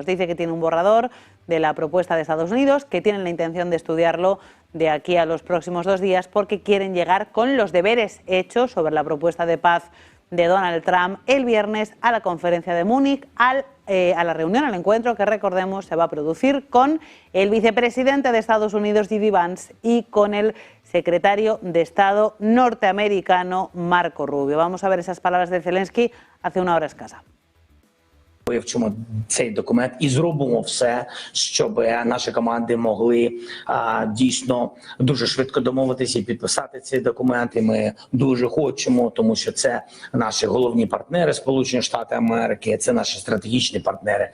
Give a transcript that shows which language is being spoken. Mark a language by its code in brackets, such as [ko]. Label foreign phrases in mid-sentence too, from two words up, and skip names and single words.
[es] Dice que tiene un borrador de la propuesta de Estados Unidos, que tienen la intención de estudiarlo de aquí a los próximos 2 días, porque quieren llegar con los deberes hechos sobre la propuesta de paz de Donald Trump el viernes a la conferencia de Múnich, a la reunión, al encuentro que, recordemos, se va a producir con el vicepresidente de Estados Unidos, J.D. Vance, y con el secretario de Estado norteamericano, Marco Rubio. Vamos a ver esas palabras de Zelensky hace una hora escasa. [uk] Вивчимо цей документ і зробимо все, щоб наші команди могли дійсно дуже швидко домовитися і підписати цей документ. І ми дуже хочемо, тому що це наші головні партнери, Сполучені Штати Америки, це наші стратегічні партнери.